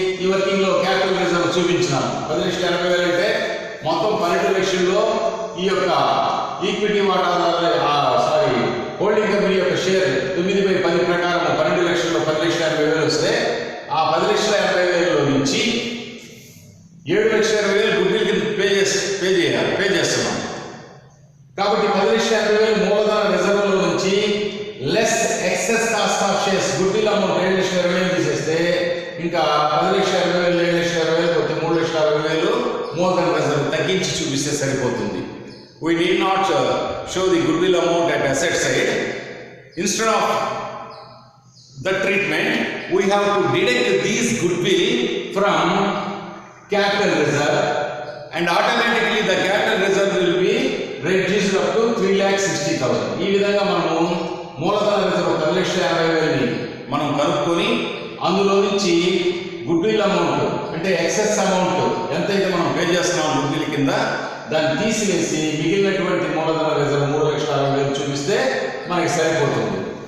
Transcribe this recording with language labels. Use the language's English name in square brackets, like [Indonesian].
[Telugu] ఈ వర్కింగ్లో capital reserve చూపించినాం. 10,80,000 అంటే మొత్తం 12 లక్షల్లో ఈ యొక్క ఈక్విటీ వాటాదారుల హోల్డింగ్ కంపెనీ యొక్క షేర్ 9/10 ప్రకారం 12 లక్షల్లో 10,80,000 వస్తే ఆ 10,80,000 నుంచి 7,20,000 గుడ్విల్ కింద పే చేస్తున్నాం. కాబట్టి 10,80,000 మూలధన రిజర్వ్లో నుంచి less excess cost of shares goodwill amount 7,20,000 తీసేస్తే ఇంకా 10,80,000 7,20,000 పోతే 3,60,000 మూలధన రిజర్వ్ తగ్గించి చూపిస్తే సరిపోతుంది. [English] We need not show the goodwill amount at asset side. Instead of the treatment, we have to deduct these goodwill from capital reserve, and automatically the capital reserve will be reduced up to 3,60,000. [Telugu] ఈ విధంగా మనము మూలధన reserve 10,50,000 మనం కనుక్కొని అందులో నుంచి goodwill amount అంటే excess amount ఎంతైతే మనం పే చేస్తున్నాం గుడ్విల్ కింద దాన్ని తీసివేసి మిగిలినటువంటి మూలధన రిజర్వ్ 3,60,000 చూపిస్తే మనకి సరిపోతుంది.